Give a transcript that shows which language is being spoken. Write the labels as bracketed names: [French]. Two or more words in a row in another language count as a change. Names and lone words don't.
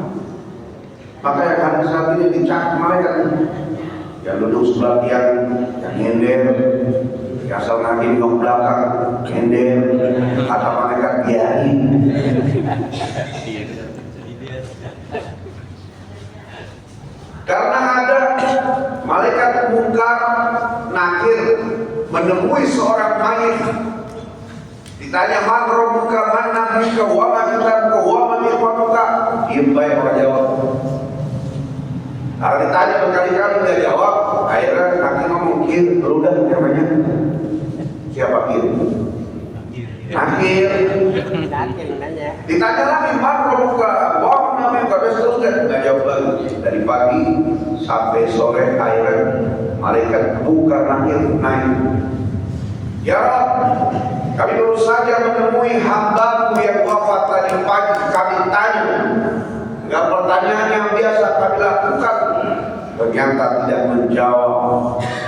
[Indonesian] Maka yang hari saat ini dicak malaikat yang duduk sebelah tiang, yang nyender, yang asal ngaji di belakang, nyender, kata malaikat biarin. Karena ada malaikat mungkar nakir menemui seorang mayit, ditanya [Arabic] من ربك، من نبيك، وما كتابك، وما إخوانك. [Indonesian] Diam baik orang jawab. Kalau ditanya berkali-kali nggak jawab, akhirnya nakir ngomong, "Kir, lu udah namanya siapa Kir?" Nakir. Ditanya lagi [Arabic] من ربك، وما نبيك, [Indonesian] terus nggak jawab lagi. Dari pagi sampai sore akhirnya malaikat buka nakir naik. Ya Rabb, kami baru saja menemui hambamu yang wafat tadi pagi. Kami tanya, enggak pertanyaan yang biasa kami lakukan, ternyata tidak menjawab.